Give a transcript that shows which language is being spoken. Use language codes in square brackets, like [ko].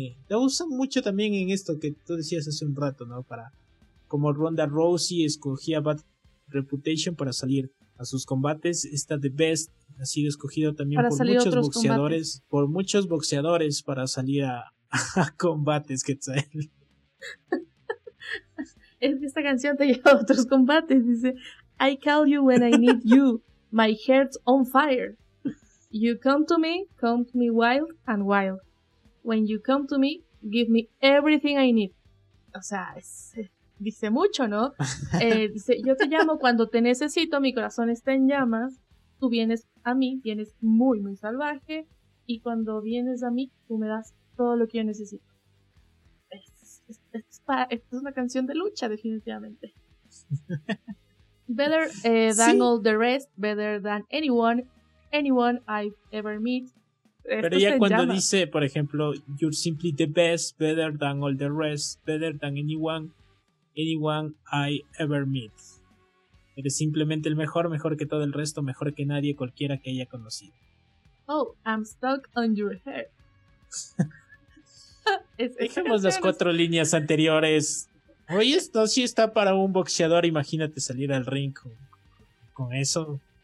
[es] La usan mucho también en esto que tú decías hace un rato, ¿no? Para como Ronda Rousey escogía Bad Reputation para salir a sus combates, esta The Best ha sido escogido también para por muchos boxeadores combates. Por muchos boxeadores para salir a combates, Quetzal. Es que esta canción te lleva a otros combates. [en] Dice, I call you when I need you, my heart's on fire. You come to me wild and wild. When you come to me, give me everything I need. [es] O sea, dice mucho, ¿no? Dice, yo te llamo cuando te necesito, mi corazón está en llamas. Tú vienes a mí, vienes muy, muy salvaje. Y cuando vienes a mí, tú me das todo lo que yo necesito. Esta es una canción de lucha, definitivamente. [en] Better than all the rest, better than anyone I've ever met. [es] Pero ya cuando llama. Dice, por ejemplo, [en] you're simply the best, better than all the rest, better than anyone I ever met. [es] Eres simplemente el mejor, mejor que todo el resto, mejor que nadie, cualquiera que haya conocido. [en] Oh, I'm stuck on your head. [es] Dejemos las cuatro líneas anteriores. Oye, esto sí está para un boxeador. Imagínate salir al ring con eso.